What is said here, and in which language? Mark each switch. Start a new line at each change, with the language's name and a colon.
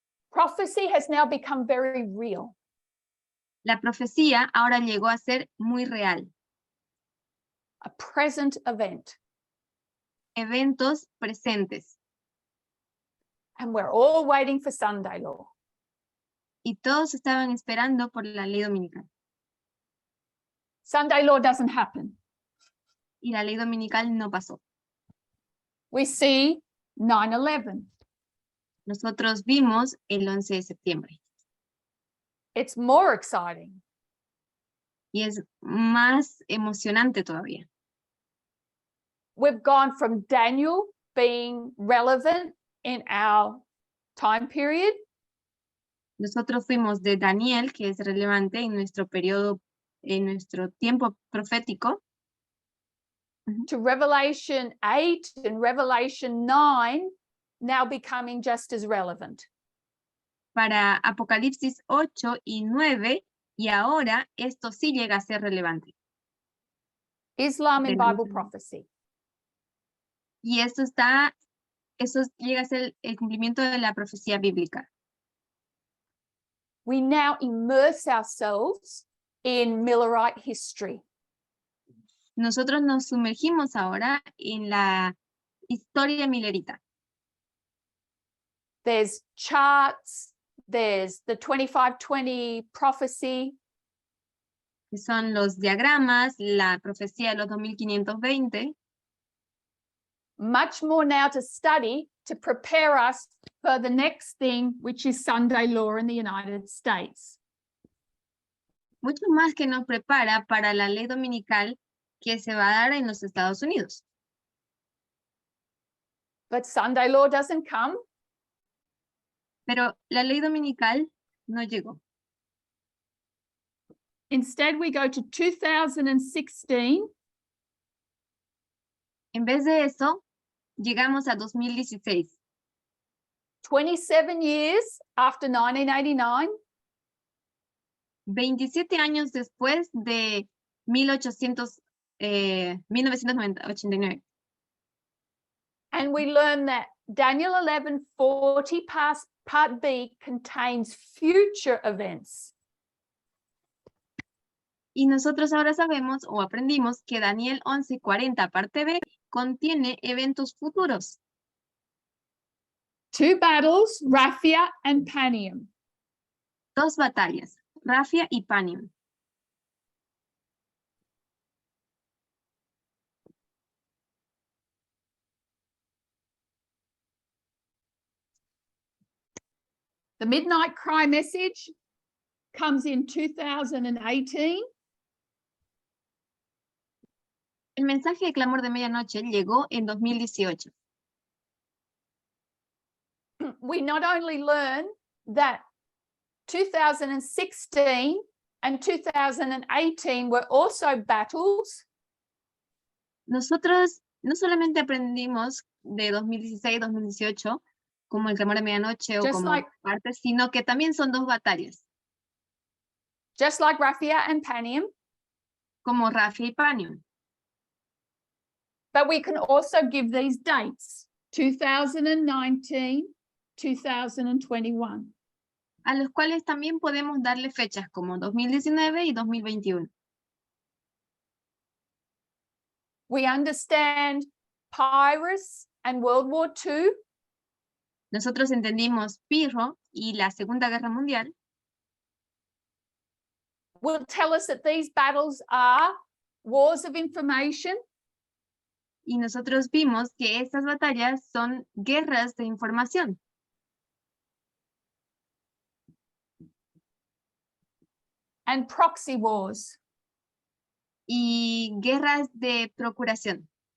English: Prophecy has now become very real.
Spanish: La profecía ahora llegó a ser muy real.
English: A present event.
Spanish: Eventos presentes.
English: And we're all waiting for Sunday law.
Spanish: Y todos estaban esperando por la ley dominical.
English: Sunday law doesn't happen.
Spanish: Y la ley dominical no pasó.
English: We see 9/11.
Spanish: Nosotros vimos el 11 de septiembre.
English: It's more exciting.
Spanish: Y es más emocionante todavía.
English: We've gone from Daniel being relevant in our time period
Spanish: Nosotros fuimos de Daniel, que es relevante en nuestro periodo, en nuestro tiempo profético,
English: to Revelation 8 and Revelation 9 now becoming just as relevant.
Spanish: para Apocalipsis 8 y 9, y ahora esto sí llega a ser relevante.
English: Islam in
Spanish: Tenemos-
English: Bible prophecy.
Spanish: Y eso llega a ser el cumplimiento de la profecía bíblica.
English: We now immerse ourselves in Millerite history.
Spanish: Nosotros nos sumergimos ahora en la historia milerita.
English: There's charts, there's the 2520 prophecy,
Spanish: Que son los diagramas, la profecía de los 2520,
English: much more now to study to prepare us for the next thing, which is Sunday law in the United States.
Spanish: mucho más que nos prepara para la ley dominical que se va a dar en los Estados Unidos.
English: But Sunday law doesn't come
Spanish: Pero la ley dominical no llegó.
English: Instead, we go to 2016.
Spanish: En vez de eso, llegamos a 2016.
English: 27 years after 1989.
Spanish: 27 años después de 1989.
English: And we learn that Daniel 11:40 part B contains future events.
Spanish: Y nosotros ahora sabemos o aprendimos que Daniel 11:40 parte B contiene eventos futuros.
English: 2 battles, Raphia and Panium.
Spanish: 2 batallas, Rafia y Panium.
English: The midnight cry message comes in 2018.
Spanish: El mensaje de clamor de medianoche llegó en 2018.
English: We not only learn that 2016 and 2018 were also battles.
Spanish: Nosotros no solamente aprendimos de 2016 y 2018 como el clamor de medianoche o
English: Just
Spanish: como
English: like-
Spanish: partes, sino que también son 2 batallas,
English: Just like Raphia and Panium,
Spanish: como Rafia y Panium.
English: but we can also give these dates, 2019, 2021.
Spanish: A los cuales también podemos darle fechas como 2019 y 2021.
English: We understand Pyrrhus and World War II.
Spanish: Nosotros entendimos Pirro y la Segunda Guerra Mundial.
English: Will tell us that these battles are wars of information,
Spanish: Y nosotros vimos que estas batallas son guerras de información
English: and proxy wars.
Spanish: y guerras de procuración.